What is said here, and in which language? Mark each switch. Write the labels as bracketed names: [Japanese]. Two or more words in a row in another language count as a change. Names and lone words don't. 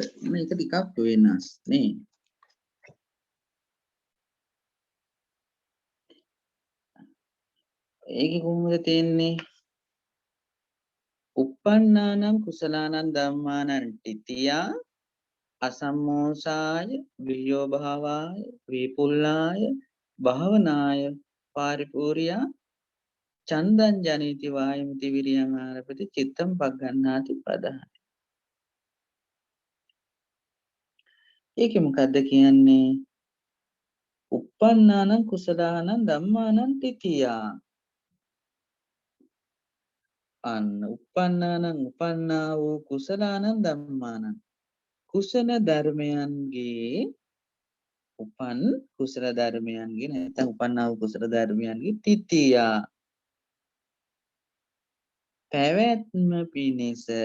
[Sinhala] මේක ටිකක් වෙනස් නේ. ඒකේ කොහොමද තියෙන්නේ? [Pali] uppannānaṁ කුසලානං ධම්මානං තිතියා අසම්මෝසාය වියෝභාවාය විපුල්ලාය භාවනාය පාරිපූර්යා චන්දං ජනේති වායමති විරියං ආරපති චිත්තම් පග්ගන්නාති පදහති. [Sinhala] ඒකේ මොකද්ද කියන්නේ? [Pali] uppannānaṁ කුසලානං ධම්මානං තිතියා. [Sinhala] අන්න uppannānaṁ උපන්නා වූ [Pali] කුසලානං ධම්මානං [Sinhala] කුසල ධර්මයන්ගේ උපන් කුසල ධර්මයන්ගේ නැත්නම් උපන්නා වූ කුසල ධර්මයන්ගේ තිතියා පැවැත්ම පිණිස.